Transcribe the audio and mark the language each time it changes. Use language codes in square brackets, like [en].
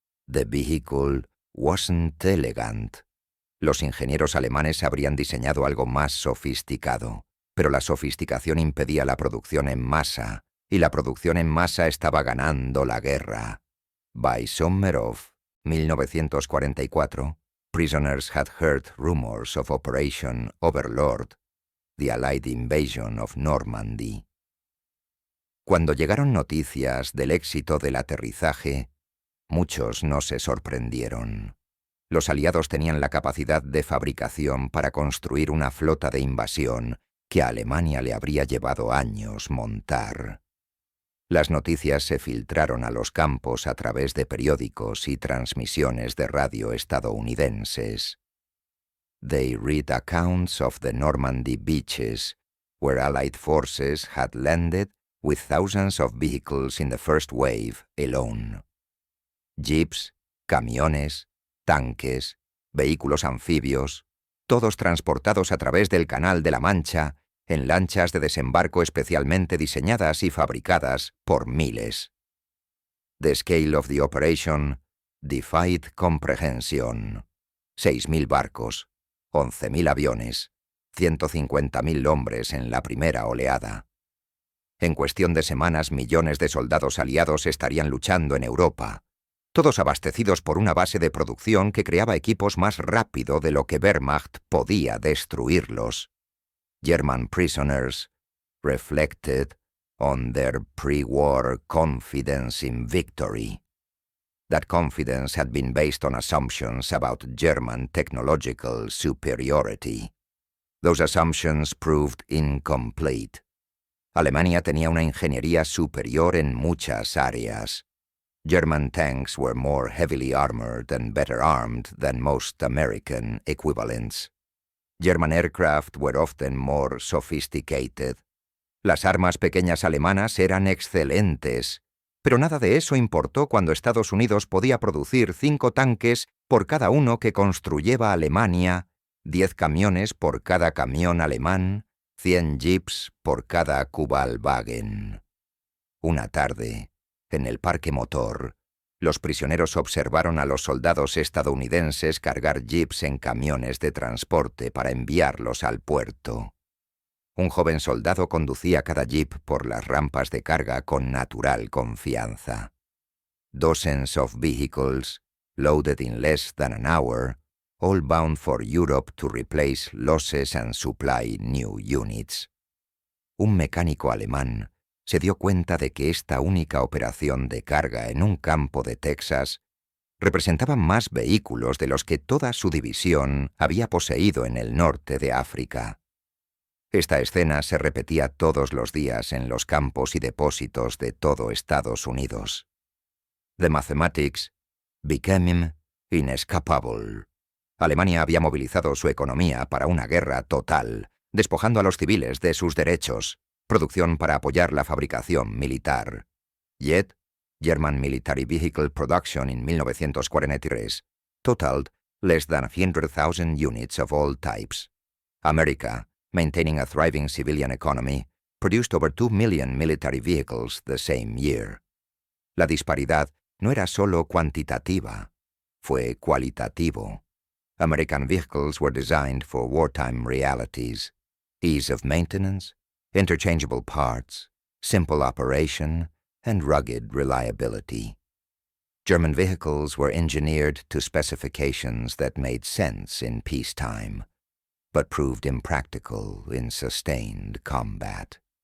[en] The vehicle wasn't elegant. [es] Los ingenieros alemanes habrían diseñado algo más sofisticado, pero la sofisticación impedía la producción en masa, y la producción en masa estaba ganando la guerra. [en] By summer of 1944, prisoners had heard rumors of Operation Overlord, the Allied invasion of Normandy. [es] Cuando llegaron noticias del éxito del aterrizaje, muchos no se sorprendieron. Los aliados tenían la capacidad de fabricación para construir una flota de invasión que a Alemania le habría llevado años montar. Las noticias se filtraron a los campos a través de periódicos y transmisiones de radio estadounidenses. [en] They read accounts of the Normandy beaches, where Allied forces had landed with thousands of vehicles in the first wave alone. [es] Jeeps, camiones, tanques, vehículos anfibios, todos transportados a través del Canal de la Mancha en lanchas de desembarco especialmente diseñadas y fabricadas por miles. [en] The scale of the operation defied comprehension. [es] 6.000 barcos, 11.000 aviones, 150.000 hombres en la primera oleada. En cuestión de semanas, millones de soldados aliados estarían luchando en Europa, todos abastecidos por una base de producción que creaba equipos más rápido de lo que Wehrmacht podía destruirlos. [en] German prisoners reflected on their pre-war confidence in victory. That confidence had been based on assumptions about German technological superiority. Those assumptions proved incomplete. [es] Alemania tenía una ingeniería superior en muchas áreas. [en] German tanks were more heavily armored and better armed than most American equivalents. German aircraft were often more sophisticated. [es] Las armas pequeñas alemanas eran excelentes, pero nada de eso importó cuando Estados Unidos podía producir 5 tanques por cada uno que construyera Alemania, 10 camiones por cada camión alemán, 100 jeeps por cada Kubelwagen. Una tarde, en el parque motor, los prisioneros observaron a los soldados estadounidenses cargar jeeps en camiones de transporte para enviarlos al puerto. Un joven soldado conducía cada jeep por las rampas de carga con natural confianza. [en] Dozens of vehicles, loaded in less than an hour, all bound for Europe to replace losses and supply new units. [es] Un mecánico alemán se dio cuenta de que esta única operación de carga en un campo de Texas representaba más vehículos de los que toda su división había poseído en el norte de África. Esta escena se repetía todos los días en los campos y depósitos de todo Estados Unidos. [en] The mathematics became inescapable. [es] Alemania había movilizado su economía para una guerra total, despojando a los civiles de sus derechos, producción para apoyar la fabricación militar. [en] Yet, German military vehicle production in 1943 totaled less than 100,000 units of all types. America, maintaining a thriving civilian economy, produced over 2 million military vehicles the same year. [es] La disparidad no era solo cuantitativa, fue cualitativo. [en] American vehicles were designed for wartime realities: ease of maintenance, interchangeable parts, simple operation, and rugged reliability. German vehicles were engineered to specifications that made sense in peacetime, but proved impractical in sustained combat.